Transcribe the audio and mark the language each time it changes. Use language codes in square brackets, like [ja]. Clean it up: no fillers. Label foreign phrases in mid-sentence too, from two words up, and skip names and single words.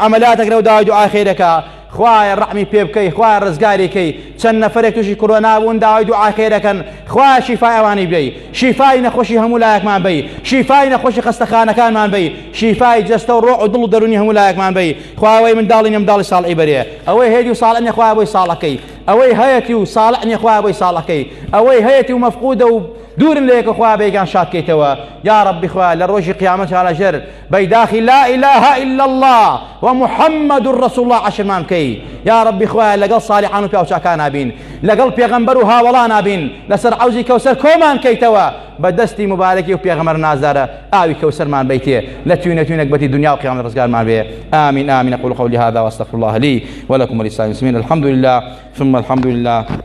[ckb] عەمەلیاتێک لەو داوای دوعای خێرەکە خوایە ڕەحمی پێ بکەی خوایە ڕزگاری کەی چەند نەفەرێک تووشی کۆرۆنا بوون داوای دوعای خێرەکەن خوایە شیفای ئەوانی بدەی شیفای نەخۆشی هەموو لایەکمان بی شیفای نەخۆشی خەستەخانەکانمان بی شیفای جەستە و ڕۆح و دڵ و دەرونی هەموو لایەکمان بی خواوەی منداڵی نەمنداڵی ساڵحی بەرێ ئەوەی هێدی و ساڵح نییە خوایە بۆی ساڵەکەی ئەوەی هەیەتی و ساڵح نییە خوایە بۆی ساڵەکەی ئەوەی هەیەتی و مەفقودە و دوورن لە یەکە خوا بێگان شادکەیتەوە [ar] یا ربی [ckb] خوا لە ڕۆژی قیامەت هەڵەژێر بەیداخی [ar] لا إله إلا الله ومحمد رسول الله [ckb] عشرمان بکەی [ar] یا ربی [ckb] خوا لەگەڵ صالحان و پیاوچاکان بین لەگەڵ پێغەمبەر و هاوڵان بین لەسەر حەوزی کەوسەر کۆمان کەیتەوە بە دەستی مبارەکی و پێغەمبەر نازدارە ئاوی کەوسەرمان بیتێ لە توێنەتوێنێک بەتی دنیا و قیامەت ڕزگارمان بێ [ar] آمين آمين أقول قولي هذا وأستغفر الله لي ولكم ولسائر المسلمين الحمد لله ثم الحمد لله